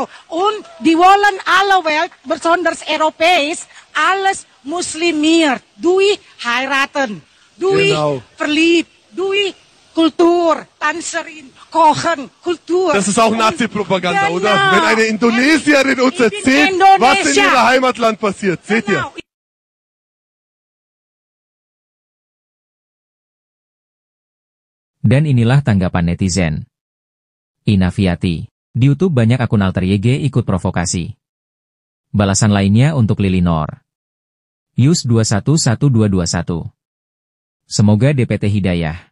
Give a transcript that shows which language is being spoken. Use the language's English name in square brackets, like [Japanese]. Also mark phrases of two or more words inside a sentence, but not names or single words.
[German] Und die wollen alle Welt, besonders Europäisch, alles muslimiert. Durch heiraten, durch Genau. verliebt, durch Kultur, Tanzerin, Kochen, Kultur. Das ist auch Und- Nazi-Propaganda, oder? Genau. Wenn eine Indonesierin uns Ich bin erzählt, was in Indonesier. ihrem Heimatland passiert. Seht ihr? Genau. [Indonesian] Dan inilah tanggapan netizen. Inafiati. Di YouTube banyak akun alter YG ikut provokasi. Balasan lainnya untuk Lilinor. Yus 211221. Semoga DPT Hidayah.